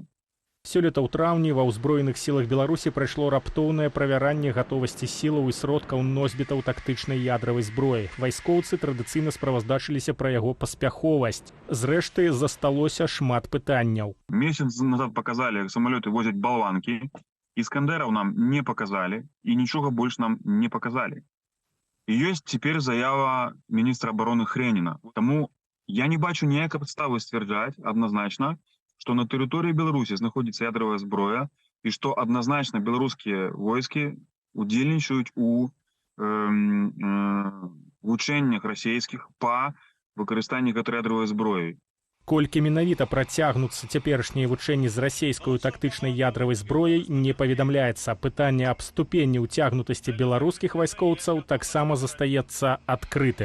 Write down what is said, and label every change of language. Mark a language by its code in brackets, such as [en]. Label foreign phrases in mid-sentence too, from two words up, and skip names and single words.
[be] Сёлета ў траўні ва ўзброеных сілах Беларусі прайшло раптоўнае правяранне гатовасці сілаў і сродкаў носьбітаў тактычнай ядравай зброі. Вайскоўцы традыцыйна справаздачыліся пра яго паспяховасць. Зрэшты, засталося шмат пытанняў. [ru] Месяц назад [be] паказалі, самалёты возяць балванкі, Іскандераў [ru] нам не показали и ничего больше нам не показали. И есть теперь заява министра обороны Хрэнина. [be] Тому я не бачу ніякай падставы сцвярджаць [ru] однозначно, что на территории Беларуси [be] знаходится ядровая зброя [ru] и что однозначно белорусские войски [be] удзельнічаюць у вучэннях расійскіх па выкарыстанні гэтай ядровай зброі. Колькі менавіта працягнуцца цяперашнія вучэнні з расійскаю тактычнай ядравай зброяй, не паведамляецца. Пытанне аб ступені ўцягнутасці беларускіх вайскоўцаў таксама застаецца адкрытым.